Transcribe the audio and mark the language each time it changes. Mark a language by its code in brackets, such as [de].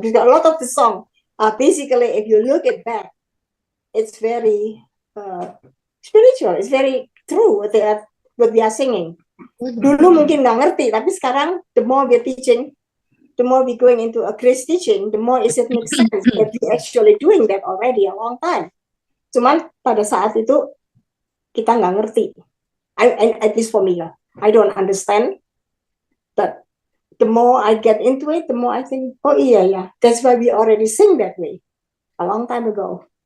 [en] Because a lot of the song, basically, if you look it back, it's very spiritual. It's very true what we are singing. Dulu mungkin nggak ngerti, tapi sekarang the more we're teaching, the more we going into a Christ teaching, the more it makes sense that we actually doing that already a long time. [id] Cuman pada saat itu kita nggak ngerti. [en] At least for me, I don't understand. But the more I get into it, the more I think, oh yeah, that's why we already sing that way a long time ago.